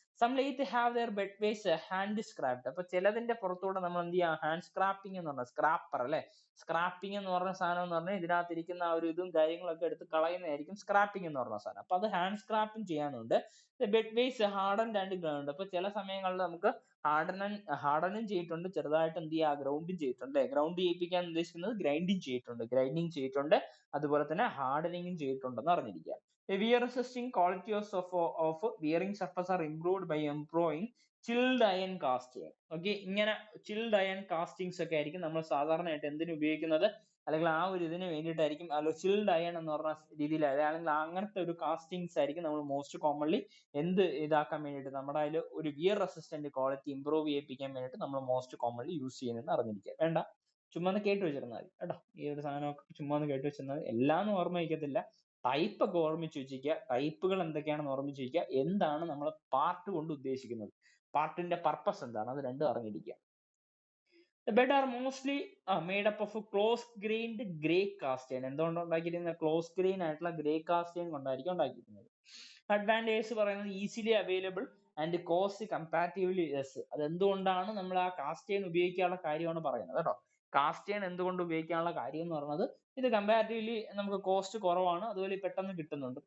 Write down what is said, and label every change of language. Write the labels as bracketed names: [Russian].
[English] Some lathe have their bed base hand scraped. [Malayalam] അപ്പൊ ചിലതിന്റെ പുറത്തൂടെ നമ്മൾ എന്ത് ചെയ്യാം, ഹാൻഡ് സ്ക്രാപ്പിംഗ് എന്ന് പറഞ്ഞാൽ സ്ക്രാപ്പർ അല്ലെ, സ്ക്രാപ്പിംഗ് എന്ന് പറഞ്ഞ സാധനം എന്ന് പറഞ്ഞാൽ ഇതിനകത്ത് ഇരിക്കുന്ന ആ ഒരു ഇതും കാര്യങ്ങളൊക്കെ എടുത്ത് കളയുന്നതായിരിക്കും സ്ക്രാപ്പിംഗ് എന്ന് പറഞ്ഞ സാധനം. അപ്പൊ അത് ഹാൻഡ് സ്ക്രാപ്പിംഗ് ചെയ്യാനുണ്ട്. [English] Bed base hardened and ground. [Malayalam] അപ്പൊ ചില സമയങ്ങളിൽ നമുക്ക് ഹാർഡനും ചെയ്തിട്ടുണ്ട്, ചെറുതായിട്ട് എന്ത് ചെയ്യുക, ഗ്രൗണ്ടും ചെയ്തിട്ടുണ്ട്. ഗ്രൗണ്ട് ചെയ്യിപ്പിക്കാൻ ഉദ്ദേശിക്കുന്നത് ഗ്രൈൻഡിങ് ചെയ്തിട്ടുണ്ട്, അതുപോലെ തന്നെ ഹാർഡനിങ്ങും ചെയ്തിട്ടുണ്ടെന്ന് അറിഞ്ഞിരിക്കുക. [English] Wear resisting qualities of wearing surface are improved by employing chilled iron casting. [Malayalam] Okay, ഇങ്ങനെ ചിൽഡ് അയൺ കാസ്റ്റിങ്സ് ഒക്കെ ആയിരിക്കും നമ്മൾ സാധാരണയായിട്ട് എന്തിനു ഉപയോഗിക്കുന്നത്, അല്ലെങ്കിൽ ആ ഒരു ഇതിന് വേണ്ടിയിട്ടായിരിക്കും, അല്ലെങ്കിൽ ചിൽഡ് അയൺ എന്ന് പറഞ്ഞ രീതിയിൽ, അല്ലെങ്കിൽ അങ്ങനത്തെ ഒരു കാസ്റ്റിങ്സ് ആയിരിക്കും നമ്മൾ മോസ്റ്റ് കോമൺലി എന്ത് ഇതാക്കാൻ വേണ്ടിയിട്ട്, നമ്മുടെ അതിൽ ഒരു വിയർ റെസിസ്റ്റന്റ് ക്വാളിറ്റി ഇംപ്രൂവ് ചെയ്യിപ്പിക്കാൻ വേണ്ടിയിട്ട് നമ്മൾ മോസ്റ്റ് കോമൺലി യൂസ് ചെയ്യുന്നതെന്ന് അറിഞ്ഞിരിക്കുക. വേണ്ട, ചുമ്മാ ഒന്ന് കേട്ട് വെച്ചിരുന്നാൽ മതി കേട്ടോ. ഈ ഒരു സാധനമൊക്കെ ചുമ്മാ ഒന്ന് കേട്ട് വെച്ചിരുന്നാൽ എല്ലാം ഓർമ്മ വയ്ക്കത്തില്ല, ടൈപ്പ് ഒക്കെ ഓർമ്മിച്ച് വെച്ചിരിക്കുക, ടൈപ്പുകൾ എന്തൊക്കെയാണെന്ന് ഓർമ്മിച്ച് വെക്കുക, എന്താണ് നമ്മൾ പാർട്ട് കൊണ്ട് ഉദ്ദേശിക്കുന്നത്, പാർട്ടിന്റെ പർപ്പസ് എന്താണ്, അത് രണ്ടും അറിഞ്ഞിരിക്കുക. [English] The bed are mostly made up of a close grained grey cast iron. [Malayalam] എന്തുകൊണ്ട് ഉണ്ടാക്കിയിരിക്കുന്നത്, ക്ലോസ് ഗ്രെയിൻ ആയിട്ടുള്ള ഗ്രേ കാസ്റ്റ് അയൺ കൊണ്ടായിരിക്കും ഉണ്ടാക്കിയിരിക്കുന്നത്. അഡ്വാൻറ്റേജ് പറയുന്നത് [English] Easily available and cost comparatively less. [Malayalam] അത് എന്തുകൊണ്ടാണ് നമ്മൾ ആ കാസ്റ്റ് അയൺ ഉപയോഗിക്കാനുള്ള കാര്യമാണ് പറയുന്നത് കേട്ടോ. കാസ്റ്റ് അയൺ എന്തുകൊണ്ട് ഉപയോഗിക്കാനുള്ള കാര്യം എന്ന് പറയുന്നത്, ഇത് കമ്പാരിറ്റീവ്ലി നമുക്ക് കോസ്റ്റ് കുറവാണ്, അതുപോലെ പെട്ടെന്ന് കിട്ടുന്നുണ്ട്.